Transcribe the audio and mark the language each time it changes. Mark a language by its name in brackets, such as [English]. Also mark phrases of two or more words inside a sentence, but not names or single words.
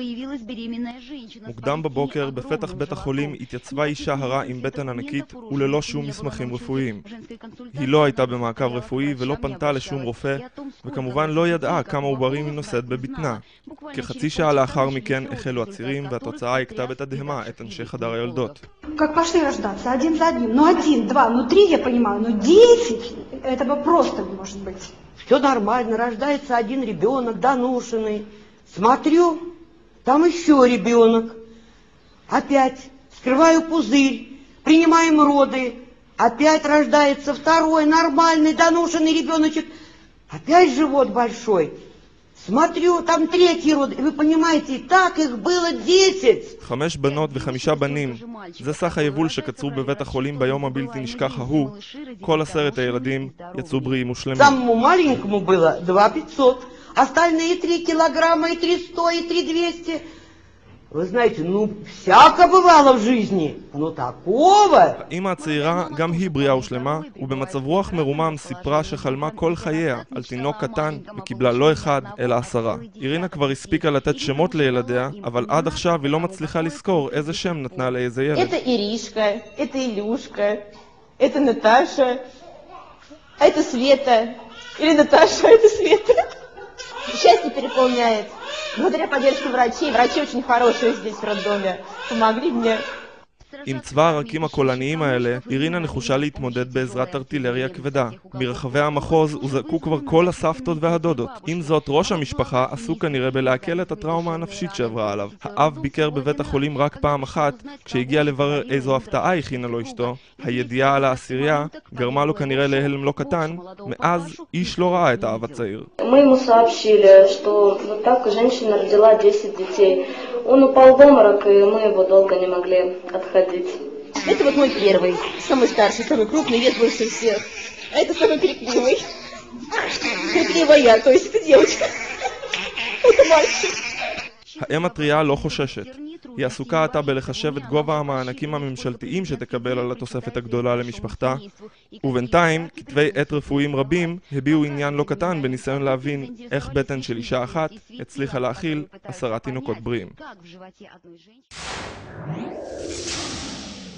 [Hebrew] מוקדם בבוקר בפתח בית החולים התייצבה אישה הרה עם בטן ענקית וללא שום מסמכים רפואיים. היא לא הייתה במעקב רפואי ולא פנתה לשום רופא, וכמובן לא ידעה כמה עוברים היא נושאת בבטנה. כחצי שעה לאחר מכן החלו הצירים והתוצאה הכתה בתדהמה את אנשי חדר היולדות. [Russian] Как пошли рождаться, один за одним. Ну, один, два, ну, три, я понимаю, но 10, этого просто не может быть. Все нормально, рождается один ребенок, доношенный. Смотрю, там еще ребенок. Опять скрываю пузырь, принимаем роды. Опять рождается второй нормальный, доношенный ребеночек. Опять живот большой. Смотрю, там третий род, и вы понимаете, так их было 10. [Hebrew] 5 בנות ו5 бנים. זה סך היבול שקצרו בבית החולים ביום הבלתי נשכח ההוא. כל 10 הילדים יצאו בריאים ושלמים. [Russian] Самому маленькому было 2500, остальные 3 килограмма, и 300, и 3200. Вы знаете, ну, всяко бывало в жизни, но такого... [Hebrew] האמא הצעירה גם היא בריאה ושלמה, ובמצב רוח מרומם סיפרה שחלמה כל חייה על תינוק קטן וקיבלה לא 1 אלא 10. אירינה כבר הספיקה לתת שמות לילדיה, אבל עד עכשיו היא לא מצליחה לזכור איזה שם נתנה לאיזה ילד. [Russian] Это Иришка, это Илюшка, это Наташа, а это Света. Или Наташа, а это Света. Счастье переполняет. Благодаря поддержке врачей. Врачи очень хорошие здесь в роддоме. Помогли мне. [Hebrew] עם צבא הרקים הקולניים האלה, אירינה נחושה להתמודד בעזרת ארטילריה כבדה. ברחבי המחוז הוזעקו כבר כל הסבתות והדודות. עם זאת, ראש המשפחה עסוק כנראה בלהקל את הטראומה הנפשית שעברה עליו. האב ביקר בבית החולים רק פעם אחת, כשהגיע לברר איזו הפתעה הכינה לו אשתו. הידיעה על העשירייה גרמה לו כנראה להלם לא קטן, מאז איש לא ראה את האב הצעיר. [Russian] Мы ему сообщили, что вот так женщина родила 10 детей. Он упал в обморок, и мы его долго не могли отходить. Это вот мой первый, самый старший, самый крупный, вес больше всех. А это самый крикливый. Крикливая я, то есть это девочка. Это мальчик. [Hebrew] האם הטריה לא חוששת. היא עסוקה עתה בלחשב את גובה המענקים הממשלתיים שתקבל על התוספת הגדולה למשפחתה, ובינתיים כתבי עת רפואיים רבים הביעו עניין לא קטן בניסיון להבין איך בטן של אישה אחת הצליחה להכיל 10 תינוקות בריאים.